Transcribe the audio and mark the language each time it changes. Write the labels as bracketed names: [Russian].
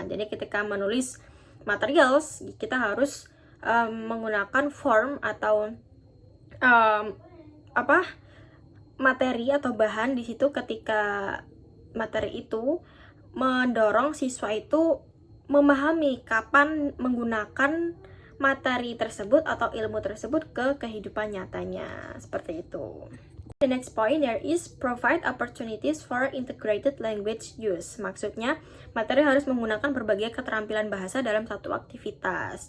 [Indonesian] Jadi ketika menulis materials, kita harus menggunakan form atau materi atau bahan di situ ketika materi itu mendorong siswa itu memahami kapan menggunakan materi tersebut atau ilmu tersebut ke kehidupan nyatanya. Seperti itu. [English] The next point, there is provide opportunities for integrated language use. [Indonesian] Maksudnya, materi harus menggunakan berbagai keterampilan bahasa dalam satu aktivitas.